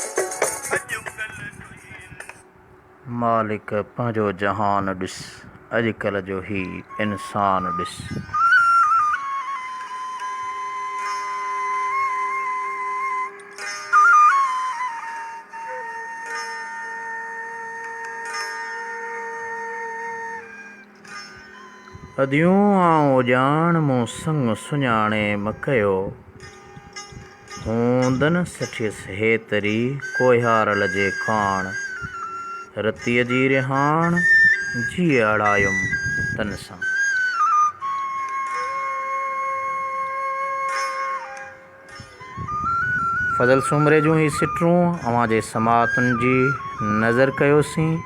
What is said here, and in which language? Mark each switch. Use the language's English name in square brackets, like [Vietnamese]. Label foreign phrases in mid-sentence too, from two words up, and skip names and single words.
[Sindhi] मालिक पंहिंजो जहान ॾिस अॼुकल्ह जो ही इंसान ॾिस अदियूं आऊं ॼाण मूं संग सुञाणे मकयो हूंदन सठियस हेतरी कोहियारल जे काण रतीअ जी रिहाण जी अड़ायुम तन सां फज़ल सुमरे जूं ही सिटरूं अवां जे समातुनि जी नज़र कयोसीं